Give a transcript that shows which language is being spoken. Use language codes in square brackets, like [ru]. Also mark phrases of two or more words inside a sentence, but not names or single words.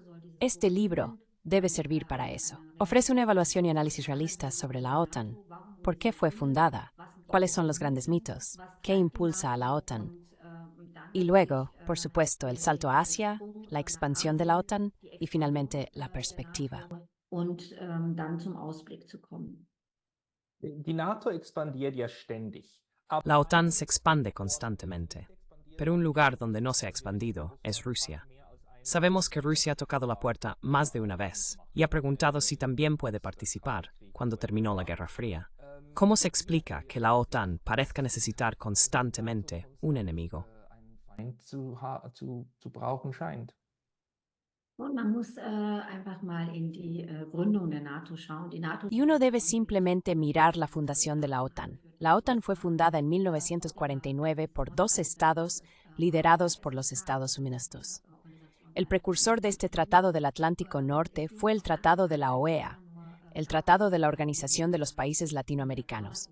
[es] Este libro debe servir para eso. Ofrece una evaluación y análisis realistas sobre la OTAN. ¿Por qué fue fundada? ¿Cuáles son los grandes mitos? ¿Qué impulsa a la OTAN? Y luego, por supuesto, el salto a Asia, la expansión de la OTAN y finalmente la perspectiva. [de] und dann zum Ausblick zu kommen. Die NATO expandiert ja ständig. [es] La OTAN se expande constantemente, pero un lugar donde no se ha expandido es Rusia. Sabemos que Rusia ha tocado la puerta más de una vez y ha preguntado si también puede participar cuando terminó la Guerra Fría. ¿Cómo se explica que la OTAN parezca necesitar constantemente un enemigo? [de] Feind zu brauchen scheint. Und man muss einfach mal in die Gründung der NATO schauen. Die NATO [es] Y uno debe simplemente mirar la fundación de la OTAN. La OTAN fue fundada en 1949 por 2 estados liderados por los Estados Unidos. El precursor de este Tratado del Atlántico Norte fue el Tratado de la OEA, el Tratado de la Organización de los Países Latinoamericanos.